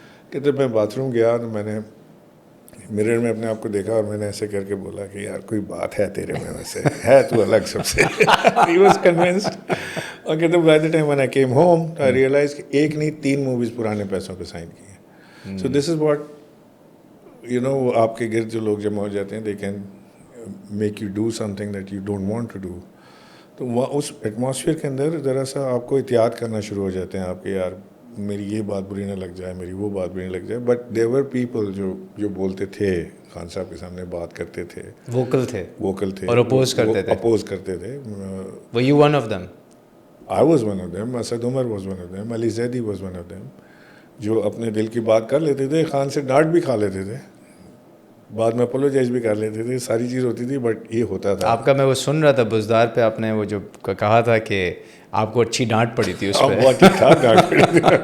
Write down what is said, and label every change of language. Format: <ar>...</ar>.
<ur>کہتے میں bath room گیا تو میں نے مرر میں اپنے آپ کو دیکھا اور میں نے ایسے کر کے بولا کہ یار کوئی بات ہے تیرے میں, ویسے ہے تو الگ سب سے.</ur> <en>He was convinced.</en> <ur>اور کہتے</ur> <en>by the time when I came home I realized</en> <ur>کہ ایک نہیں 3 موویز پرانے پیسوں پہ سائن کی ہیں.</ur> <en>So this is what you know,</en> <ur>آپ کے گرد جو لوگ جمع ہو جاتے ہیں,</ur> <en>they can make you do something that you don't want to do.</en> <ur>تو اس ایٹماسفیئر کے اندر ذرا سا آپ کو احتیاط کرنا شروع ہو جاتے ہیں آپ کہ یار میری یہ بات بری نہ لگ جائے, میری وہ بات بری نہ لگ جائے.</ur> <en>but there were people</en> <ur>جو بولتے تھے, خان صاحب کے سامنے بات کرتے تھے, ووکل تھے اور اپوز کرتے تھے.</ur> <en>Were you one of them? I was one of them. Asad Umar was one of them. Ali Zaidi was one of them.</en> <ur>جو اپنے دل کی بات کر لیتے تھے, خان سے ڈانٹ بھی کھا لیتے تھے, بعد میں اپولوجائز بھی کر لیتے تھے, ساری چیز ہوتی تھی. بٹ یہ ہوتا تھا آپ کا, میں وہ سن رہا تھا بزدار پہ, آپ نے وہ جو کہا تھا کہ آپ کو اچھی ڈانٹ پڑی تھی اس پہ. بہت ٹھیک ٹھاک ڈانٹ پڑی تھی.</ur>